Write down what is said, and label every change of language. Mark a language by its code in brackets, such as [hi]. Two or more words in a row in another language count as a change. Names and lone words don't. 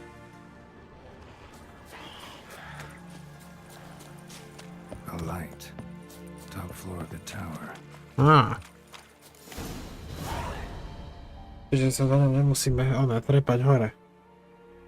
[en] A light. Top floor of the tower. [sk] Čiže sa za ňom nemusíme trepať hore.